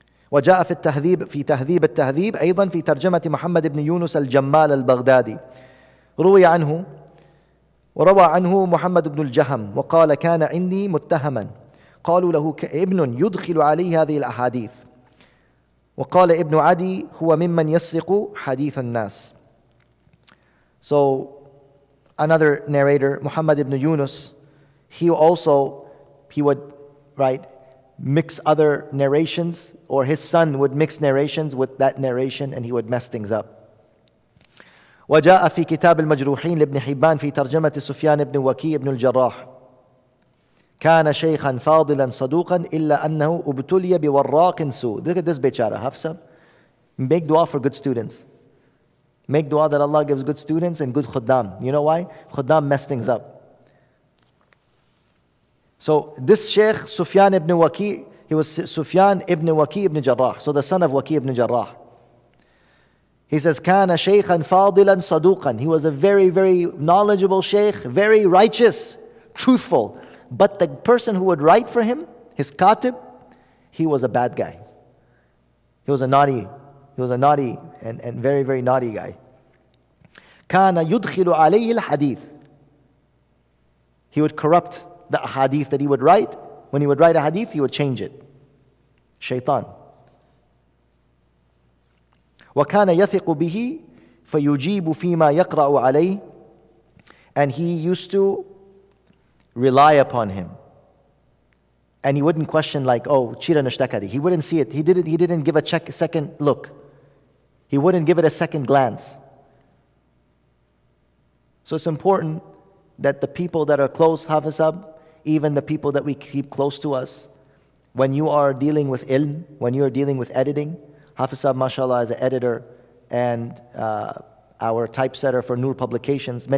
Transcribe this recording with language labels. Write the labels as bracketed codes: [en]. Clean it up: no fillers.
[ar] وجاء في تهذيب التهذيب أيضا في ترجمة محمد بن يونس الجمال البغدادي روي عنه وروى عنه محمد بن الجهم وقال كان عندي متهما قالوا له ابن يدخل عليه هذه الأحاديث وقال ابن عدي هو ممن يسرق حديث الناس. [en] So another narrator, Muhammad ibn Yunus, he would mix other narrations, or his son would mix narrations with that narration and he would mess things up. [ar] وجاء في كتاب المجروحين لابن حبان في ترجمة سفيان بن وكيع بن الجراح كان شيخا فاضلا صدوقا إلا أنه ابتلي بوراق سوء. [en] Look at this bechara, Hafsa. Make dua for good students. Make dua that Allah gives good students and good khuddam. You know why? Khuddam mess things up. So this Shaykh Sufyan ibn Waki, he was Sufyan ibn Waki ibn Jarrah, so the son of Waki ibn Jarrah. He says, [ar] كان شيخا فاضلا صدوقا. [en] He was a very, very knowledgeable Shaykh, very righteous, truthful. But the person who would write for him, his katib, he was a bad guy. He was a naughty and very, very naughty guy. [ar] كان يدخل عليه الحديث. [en] He would corrupt the hadith that he would write. When he would write a hadith, he would change it. Shaitan. [ar] وكان يثق به فيجيب فيما يقرأ عليه. [en] And he used to rely upon him. And he wouldn't question like, oh, [ur] chira nashtakadi. [en] He wouldn't see it. He didn't give a second look. He wouldn't give it a second glance. So it's important that the people that are close, Hafizab, even the people that we keep close to us, when you are dealing with ilm, when you are dealing with editing, Hafizab, mashallah, is an editor and our typesetter for Noor Publications.